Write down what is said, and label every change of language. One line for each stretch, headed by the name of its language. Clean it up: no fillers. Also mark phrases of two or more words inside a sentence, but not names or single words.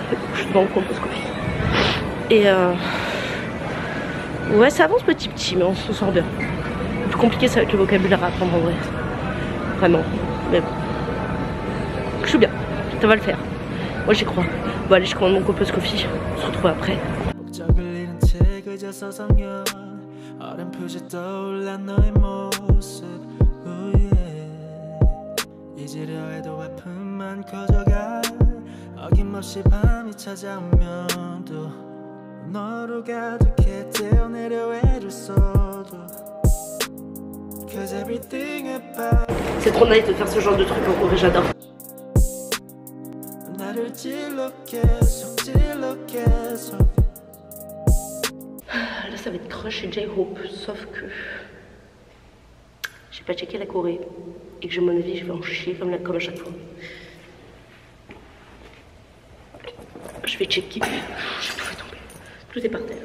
French: Je suis devant le composcopie. Et ouais, ça avance petit petit, mais on s'en sort bien. Le plus compliqué, ça va être le vocabulaire à apprendre en vrai. Vraiment. Mais bon. Je suis bien. Ça va le faire. Moi, j'y crois. Bon, allez, je commande mon composcopie. On se retrouve après.
Korean: 어른 표시 떠올라 너의 모습 잊으려 해도 아픔만 커져가 어김없이 밤이 찾아오면 또 너로 가득해 떼어내려 애를 써도
English: Cause everything about
French: C'est trop nice de faire ce genre de truc en Corée, j'adore.
Korean: 나를 찔러 계속
French: Là ça va être Crush et J-Hope, sauf que j'ai pas checké la Corée et que je mon avis je vais en chier comme à chaque fois. Je vais checker, je tout fait tomber, tout est par terre.